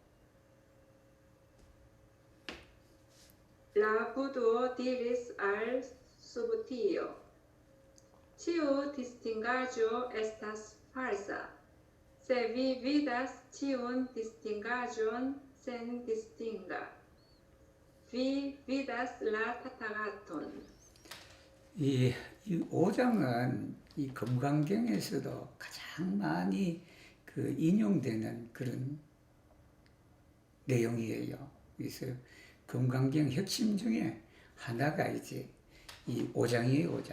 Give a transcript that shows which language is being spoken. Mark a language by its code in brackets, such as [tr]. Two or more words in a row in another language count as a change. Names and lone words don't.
[eo] La Buddho diris al Subtio: Ĉiu distingaĵo estas falsa. Se vi vidas ĉiun distingaĵon sendistinga, vi vidas la Tathagaton. [ko] 이 5장은 이 금강경에서도 가장 많이 그 인용되는 그런 내용이에요. 그래서 금강경 핵심 중에 하나가 이제 이 5장이에요, 5장.